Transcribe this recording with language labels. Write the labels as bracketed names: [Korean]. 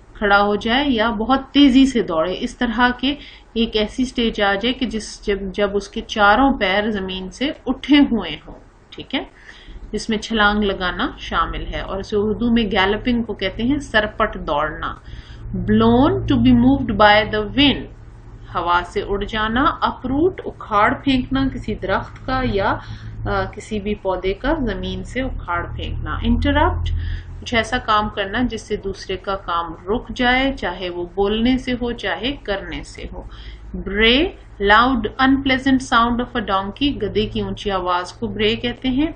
[Urdu] کھڑا ہو جائے یا بہت تیزی سے دوڑے، اس طرح کے ایک ایسی سٹیج آ جائے کہ جب اس کے چاروں پیر زمین سے اٹھے ہوئے ہوں، ٹھیک ہے، جس میں چھلانگ لگانا شامل ہے، اور اسے اردو میں گیلپنگ کو کہتے ہیں سرپٹ دوڑنا. [English] blown to be moved by the wind، [Urdu] ہوا سے اڑ جانا. اپروٹ اکھاڑ پھینکنا کسی درخت کا یا کسی بھی پودے کا زمین سے اکھاڑ پھینکنا. انٹرپٹ کچھ ایسا کام کرنا جس سے دوسرے کا کام رک جائے، چاہے وہ بولنے سے ہو چاہے کرنے سے ہو. [English] bray loud unpleasant sound of a donkey, [Urdu] گدے کی اونچی آواز کو برے کہتے ہیں.